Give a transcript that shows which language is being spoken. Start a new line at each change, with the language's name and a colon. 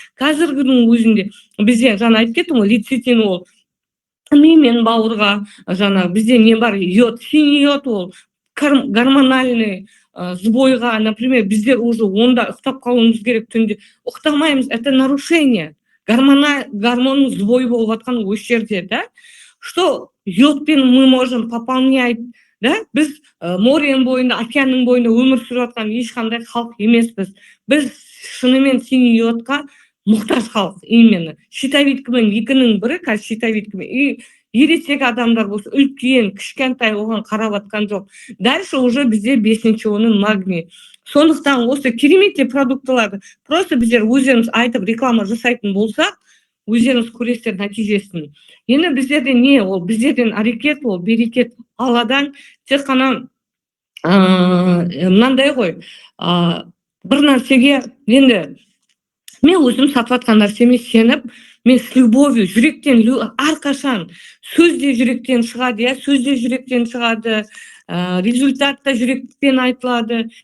Kazakh: Қазіргінің өзінде бізде жаңа айтып кеттім ғой, лецитин ол мен бауырға, жаңа бізде не бар, йод, синий йод ол гормональный сбойға, например, біздер уже онда ұқтап қалуымыз керек, түнде ұқтамаймыз,
Russian: это нарушение.
Kazakh: Гормонның сбой болып жатқан осы жерде, да?
Russian: Что йодпен мы можем пополнять, да?
Kazakh: Біз моренің бойында, океанның бойында өмір сүріп жатқан ешқандай халық емеспіз. Біз шынымен синий йодқа мұқтаж халық именно. Щитовидкамен екінің бірі, қазір щитовидкамен. И ересек адамдар болса, үлкен, кішкентай оған қарап атқан жоқ. Дальше уже бізде 5-ші оның магний. Сондықтан осы керемет продуктыларды просто біздер өздеріміз айтып реклама жасайтын болсақ, өздеріңіз көресіздер нәтижесін. Енді біздерде не ол? Біздерден әрекет ол, берекет Алладан. Тек қана мынандай ғой, бір нәрсеге енді мен өзім сатып жатқан нәрсеме сеніп, мен
Russian: с любовью,
Kazakh: жүректен, әрқашан сөзде жүректен шығады, я сөзде жүректен шығады, результатта жүрекпен айтылады.